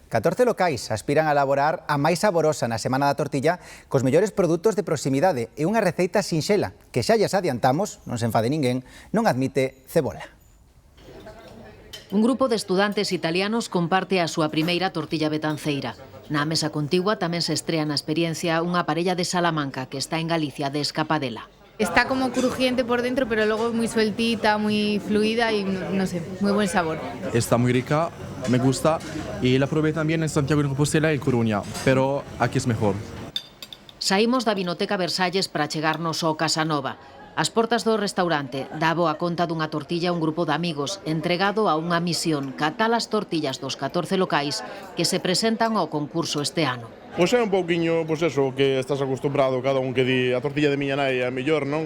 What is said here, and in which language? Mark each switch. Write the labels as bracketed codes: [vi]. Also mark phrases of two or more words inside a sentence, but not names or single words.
[gl] 14 locais aspiran a elaborar a máis saborosa na Semana da Tortilla cos mellores produtos de proximidade e unha receita sinxela que xa lles adiantamos, non se enfade ninguén, non admite cebola. Un grupo de estudantes italianos comparte a súa primeira tortilla betanceira. Na mesa contigua tamén se estrea na experiencia unha parella de Salamanca que está en Galicia de escapadela. [es] Está como crujiente por dentro, pero luego muy sueltita, muy fluida y no sé, muy buen sabor. Está muy rica, me gusta, y la probé también en Santiago de Compostela y Coruña, pero aquí es mejor. [gl] Saímos da Vinoteca Versalles para chegarnos ao Casanova. Ás portas do restaurante dá boa conta dunha tortilla un grupo de amigos entregado a unha misión, catar as tortillas dos 14 locais que se presentan ao concurso este ano. Pois é un pouquiño, pois eso, que estás acostumbrado cada un que di a tortilla de miña nai é a mellor, non?